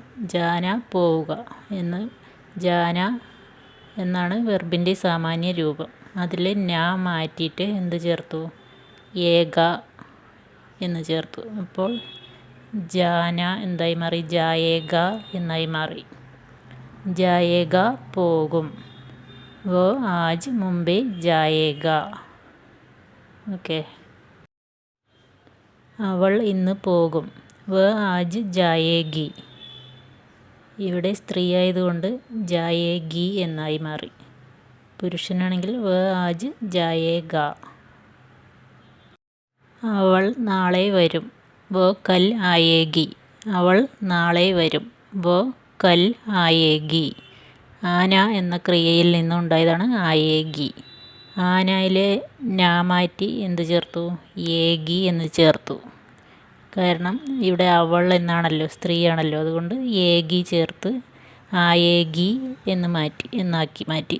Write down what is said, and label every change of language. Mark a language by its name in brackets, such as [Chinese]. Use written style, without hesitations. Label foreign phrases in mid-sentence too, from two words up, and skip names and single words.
[Malayalam] ജാന പോവുക എന്ന്, ജാന എന്നാണ് വെർബിൻ്റെ സാമാന്യ രൂപം. അതിൽ നാ മാറ്റിയിട്ട് എന്ത് ചേർത്തു? ഏക എന്ന് ചേർത്തു. അപ്പോൾ ജാന എന്തായി മാറി? ജായേഗ എന്നായി മാറി. ജായേഗ പോകും. [Hindi] वो आज मुंबई जाएगा. [Malayalam] ഓക്കെ. അവൾ ഇന്ന് പോകും. [Hindi] वो आज जाएगी. [Malayalam] ഇവിടെ സ്ത്രീ ആയതുകൊണ്ട് ജായേഗി എന്നായി മാറി. പുരുഷനാണെങ്കിൽ [Hindi] वो आज जाएगा. [Malayalam] അവൾ നാളെ വരും. [Hindi] वो कल आएगी. [Malayalam] അവൾ നാളെ വരും. [Hindi] वो कल आएगी. [Malayalam] ആന എന്ന ക്രിയയിൽ നിന്നുണ്ടായതാണ് ആയേഗി. ആനയിലെ നാ മാറ്റി എന്ത് ചേർത്തു? ഏഗി എന്ന് ചേർത്തു. കാരണം ഇവിടെ അവൾ എന്നാണല്ലോ, സ്ത്രീയാണല്ലോ, അതുകൊണ്ട് ഏഗി ചേർത്ത് ആയേഗി എന്നാക്കി മാറ്റി.